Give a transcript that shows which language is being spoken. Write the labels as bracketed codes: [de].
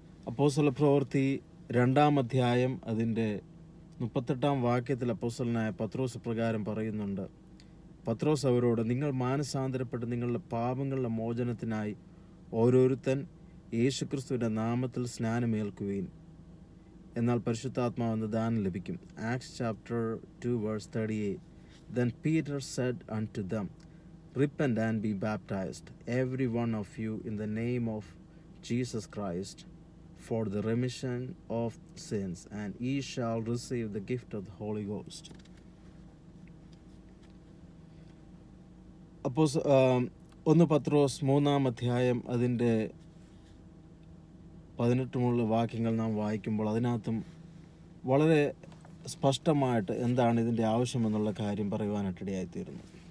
[ml] അപ്പോസ്തല പ്രവൃത്തി 2 അധ്യായം അതിൻ്റെ 38 വാക്യത്തിൽ അപ്പോസ്തലനായ പത്രോസ് പ്രകാരം പറയുന്നുണ്ട്. പത്രോസ് അവരോട്, നിങ്ങൾ മാനസാന്തരപ്പെട്ട് നിങ്ങളുടെ പാപങ്ങളുടെ മോചനത്തിനായി ഓരോരുത്തൻ യേശുക്രിസ്തുവിൻ്റെ നാമത്തിൽ സ്നാനമേൽക്കുകയും എന്നാൽ പരിശുദ്ധാത്മാവെന്ന് ദാനം ലഭിക്കും. Acts chapter 2 verse 38. [en] Then Peter said unto them, Repent and be baptized, every one of you, in the name of Jesus Christ, for the remission of sins, and ye shall receive the gift of the Holy Ghost. [ml] അപ്പോൾ 1 പത്രോസ് 3-ാം അധ്യായം അതിൻ്റെ 18 വാക്യങ്ങൾ നാം വായിക്കുമ്പോൾ അതിനകത്തും വളരെ സ്പഷ്ടമായിട്ട് എന്താണ് ഇതിൻ്റെ ആവശ്യമെന്നുള്ള കാര്യം പറയുവാനായിട്ടിടയായിത്തീരുന്നു.